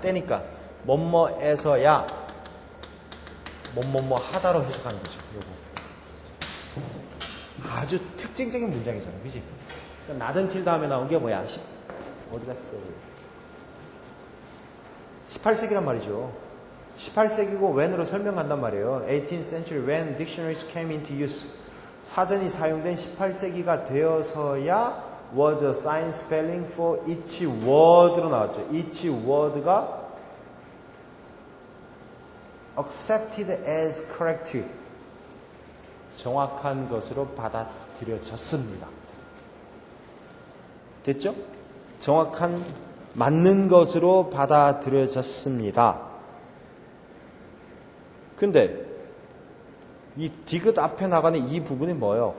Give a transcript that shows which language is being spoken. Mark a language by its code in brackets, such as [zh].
[ko] 때니까 뭐뭐해서야 뭐뭐뭐 하다로 해석하는 거죠. 요거 아주 특징적인 문장이잖아, 그지? 그러니까 not until 다음에 나온 게 뭐야? 어디 갔어? 18세기란 말이죠. 18세기고 when으로 설명한단 말이에요. [en] 18th century when dictionaries came into use. [ko] 사전이 사용된 18세기가 되어서야 [en] was assigned spelling for each word [ko] 로 나왔죠. [en] each word가 accepted as correct. [ko] 정확한 것으로 받아들여졌습니다. 됐죠? 정확한 맞는 것으로 받아들여졌습니다. 근데 이 디귿 앞에 나가는 이 부분이 뭐예요?